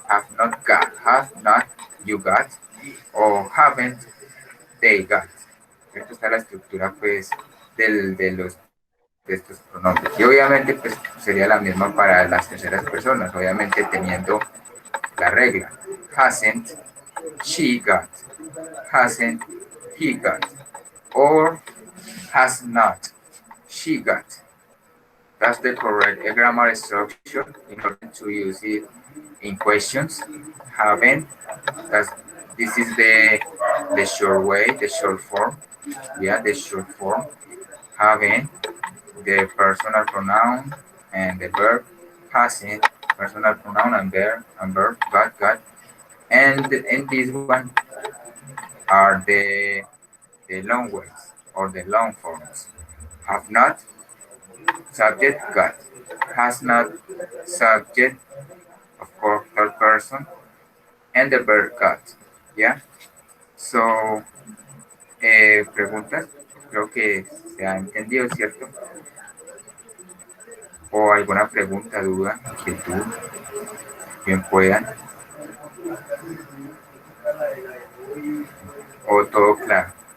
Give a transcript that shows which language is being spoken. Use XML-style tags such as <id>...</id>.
<en>Have not you got, o haven't they got.</en> <es>Esta está la estructura, pues, de estos pronombres. Y obviamente, pues, sería la misma para las terceras personas, obviamente teniendo la regla.</es> <en>Hasn't she got, hasn't he got, or has not she got. That's the correct grammar structure in order to use it in questions. Haven't, that's, this is the short way, the short form. Yeah, the short form. Haven't, the personal pronoun and the verb. Hasn't, personal pronoun and verb, got. And this one are the long ways or the long forms. Have not, subject, got. Has not, subject, of course, third person, and the verb got. Yeah. So, preguntas.</en> <es>Creo que se ha entendido, ¿cierto? O alguna pregunta, duda, inquietud, bien puedan. O todo claro.</es>